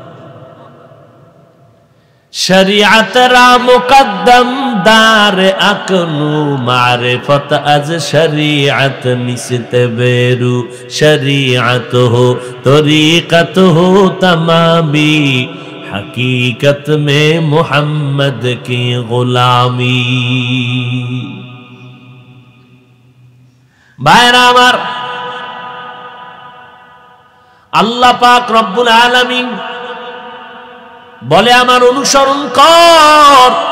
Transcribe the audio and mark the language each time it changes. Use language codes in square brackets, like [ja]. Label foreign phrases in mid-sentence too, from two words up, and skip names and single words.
[fa] شریعت را مقدم دار اکنون معرفت از شریعت نیست بیرون [ur] شریعت ہو طریقت ہو تمامی حقیقت میں محمد کی غلامی. [bn] ভাইরা আমার, আল্লাহ পাক [ar] رب العالمين [bn] বলে আমার অনুসরণ কর।